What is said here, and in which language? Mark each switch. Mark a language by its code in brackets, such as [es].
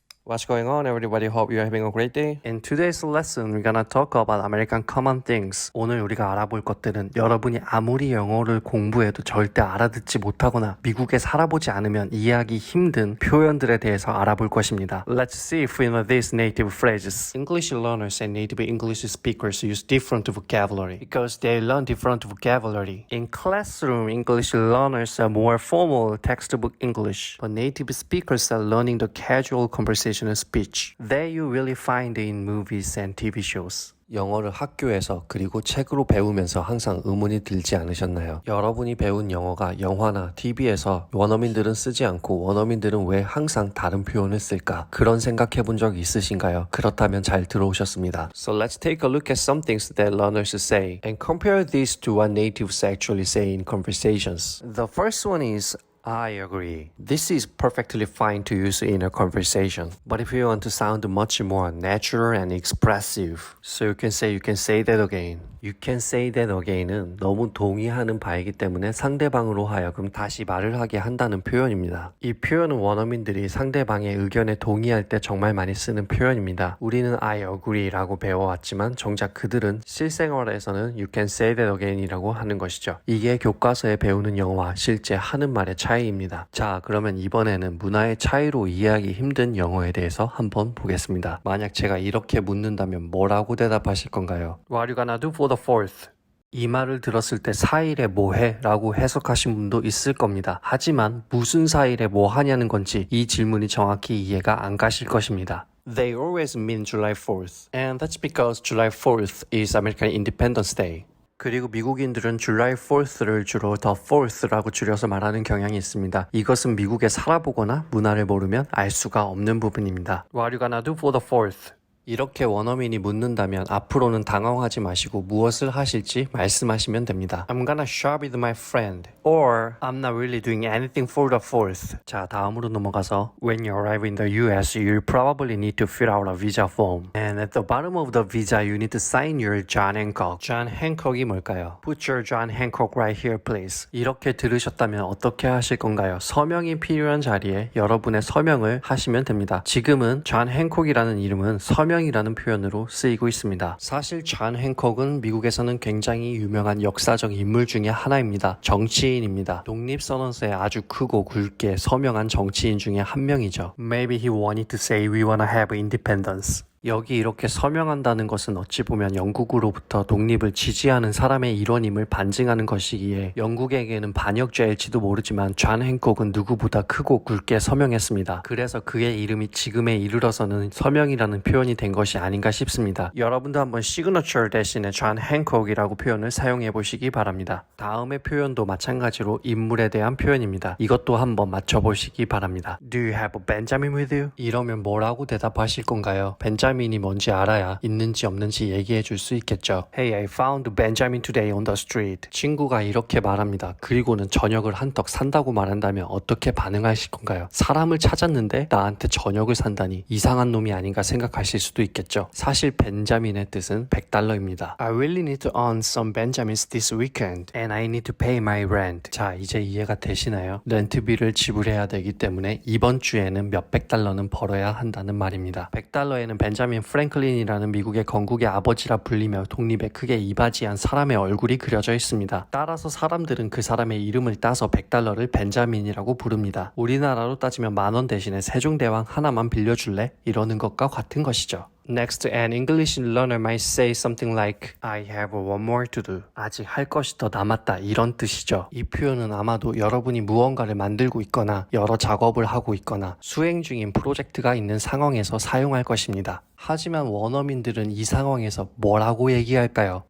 [en] What's going on, everybody? Hope you're having a great day. In today's lesson, we're gonna talk about American common things. [ko] 오늘 우리가 알아볼 것들은 여러분이 아무리 영어를 공부해도 절대 알아듣지 못하거나 미국에 살아보지 않으면 이해하기 힘든 표현들에 대해서 알아볼 것입니다. [en] Let's see if we know these native phrases. English learners and native English speakers use different vocabulary because they learn different vocabulary. In classroom, English learners are more formal textbook English, but native speakers are learning the casual conversation speech that you really find in movies and TV shows. [ko] 영어를 학교에서 그리고 책으로 배우면서 항상 의문이 들지 않으셨나요? 여러분이 배운 영어가 영화나 TV에서 원어민들은 쓰지 않고 원어민들은 왜 항상 다른 표현을 쓸까? 그런 생각해 본 적 있으신가요? 그렇다면 잘 들어오셨습니다. [en] So let's take a look at some things that learners say and compare these to what natives actually say in conversations. The first one is I agree. This is perfectly fine to use in a conversation. But if you want to sound much more natural and expressive, so you can say that again. You can say that again [ko] 은 너무 동의하는 바이기 때문에 상대방으로 하여금 다시 말을 하게 한다는 표현입니다. 이 표현은 원어민들이 상대방의 의견에 동의할 때 정말 많이 쓰는 표현입니다. 우리는 [en] I agree [ko] 라고 배워왔지만 정작 그들은 실생활에서는 [en] You can say that again [ko] 이라고 하는 것이죠. 이게 교과서에 배우는 영어와 실제 하는 말의 차이입니다. 자, 그러면 이번에는 문화의 차이로 이해하기 힘든 영어에 대해서 한번 보겠습니다. 만약 제가 이렇게 묻는다면 뭐라고 대답하실 건가요? [en] What are you gonna do for the 4th? [ko] 이 말을 들었을 때 4일에 뭐해? 라고 해석하신 분도 있을 겁니다. 하지만 무슨 4일에 뭐 하냐는 건지 이 질문이 정확히 이해가 안 가실 것입니다. [en] They always mean July 4th. And that's because July 4th is American Independence Day. [ko] 그리고 미국인들은 July 4th를 주로 The 4th라고 줄여서 말하는 경향이 있습니다. 이것은 미국에 살아보거나 문화를 모르면 알 수가 없는 부분입니다. [en] What are you gonna do for the 4th? [ko] 이렇게 원어민이 묻는다면 앞으로는 당황하지 마시고 무엇을 하실지 말씀하시면 됩니다. [en] I'm gonna shop with my friend. Or I'm not really doing anything for the 4th. [ko] 자, 다음으로 넘어가서 [en] When you arrive in the US, you'll probably need to fill out a visa form. And at the bottom of the visa, you need to sign your John Hancock. [ko] John Hancock이 뭘까요? [en] Put your John Hancock right here, please. [ko] 이렇게 들으셨다면 어떻게 하실 건가요? 서명이 필요한 자리에 여러분의 서명을 하시면 됩니다. 지금은 John Hancock이라는 이름은 서명이라는 표현으로 쓰이고 있습니다. 사실 존 행콕은 미국에서는 굉장히 유명한 역사적 인물 중에 하나입니다. 정치인입니다. 독립선언서에 아주 크고 굵게 서명한 정치인 중에 한 명이죠. [en] Maybe he wanted to say we wanna have independence. [ko] 여기 이렇게 서명한다는 것은 어찌 보면 영국으로부터 독립을 지지하는 사람의 일원임을 반증하는 것이기에 영국에게는 반역죄일지도 모르지만 존 행콕은 누구보다 크고 굵게 서명했습니다. 그래서 그의 이름이 지금에 이르러서는 서명이라는 표현이 된 것이 아닌가 싶습니다. 여러분도 한번 signature 대신에 존 행콕이라고 표현을 사용해 보시기 바랍니다. 다음의 표현도 마찬가지로 인물에 대한 표현입니다. 이것도 한번 맞춰보시기 바랍니다. [en] Do you have a Benjamin with you? [ko] 이러면 뭐라고 대답하실 건가요? 벤자민이 뭔지 알아야 있는지 없는지 얘기해 줄 수 있겠죠. [en] Hey, I found Benjamin today on the street. [ko] 친구가 이렇게 말합니다. 그리고는 저녁을 한턱 산다고 말한다면 어떻게 반응하실 건가요? 사람을 찾았는데 나한테 저녁을 산다니 이상한 놈이 아닌가 생각하실 수도 있겠죠. 사실 벤자민의 뜻은 $100입니다. [en] I really need to earn some Benjamins this weekend and I need to pay my rent. [ko] 자, 이제 이해가 되시나요? 렌트비를 지불해야 되기 때문에 이번 주에는 몇백 달러는 벌어야 한다는 말입니다. $100에는 벤자민 프랭클린이라는 미국의 건국의 아버지라 불리며 독립에 크게 이바지한 사람의 얼굴이 그려져 있습니다. 따라서 사람들은 그 사람의 이름을 따서 $100를 벤자민이라고 부릅니다. 우리나라로 따지면 $10,000 대신에 세종대왕 하나만 빌려줄래? 이러는 것과 같은 것이죠. [en] Next, an English learner might say something like I have one more to do. [ko] 아직 할 것이 더 남았다 이런 뜻이죠. 이 표현은 아마도 여러분이 무언가를 만들고 있거나 여러 작업을 하고 있거나 수행 중인 프로젝트가 있는 상황에서 사용할 것입니다. 하지만 원어민들은 이 상황에서 뭐라고 얘기할까요?